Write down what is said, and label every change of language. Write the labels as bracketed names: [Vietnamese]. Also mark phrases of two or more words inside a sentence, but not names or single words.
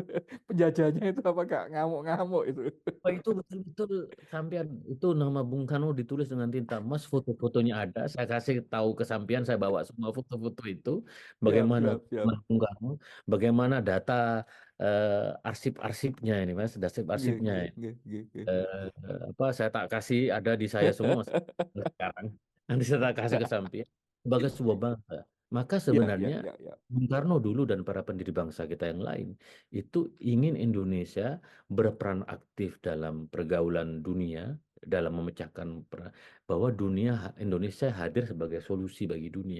[Indonesian] Penjajahnya itu apa gak ngamuk-ngamuk itu. Oh, itu betul-betul sampean itu nama Bung Karno ditulis dengan tinta emas, foto-fotonya ada. Saya kasih tahu ke sampean, saya bawa semua foto-foto itu, Siap, bagaimana siap, siap. Bung Karno, bagaimana data arsip-arsipnya ini, Mas, [Javanese] Nggih, [Indonesian] arsip-arsipnya. [Javanese] nggih, nggih, nggih, nggih. [Indonesian] Saya tak kasih ada di saya semua Mas, sekarang. Nanti saya tak kasih ke samping sebagai sebuah bangsa. Maka Ya, ya, sebenarnya ya, ya. Bung Karno dulu dan para pendiri bangsa kita yang lain itu ingin Indonesia berperan aktif dalam pergaulan dunia, dalam memecahkan bahwa Indonesia hadir sebagai solusi bagi dunia.